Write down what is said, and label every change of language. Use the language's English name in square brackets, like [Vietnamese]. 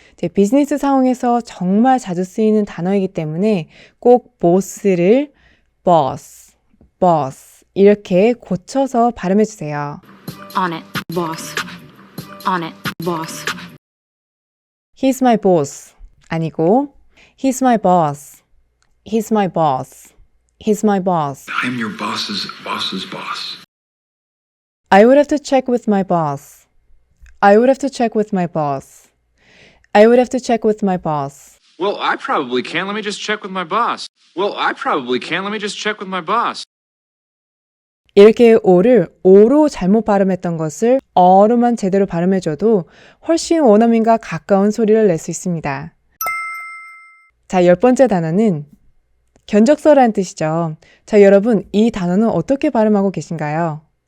[Korean] 제 비즈니스 상황에서 정말 자주 쓰이는 단어이기 때문에 꼭 boss를 boss 이렇게 고쳐서 발음해 주세요. [English] On it, boss. On it, boss. He's my boss [Korean] 아니고 [English] He's my boss. He's my boss. He's my boss. I'm your boss's boss's boss. I would have to check with my boss. I would have to check with my boss. I would have to check with my boss. Well, I probably can. Let me just check with my boss. Well, I probably can. Let me just check with my boss. [Korean] 이렇게 O를 O로 잘못 발음했던 것을 어로만 제대로 발음해줘도 훨씬 원어민과 가까운 소리를 낼 수 있습니다. 자, 열 번째 단어는 견적서라는 뜻이죠. 자, 여러분 이 단어는 어떻게 발음하고 계신가요?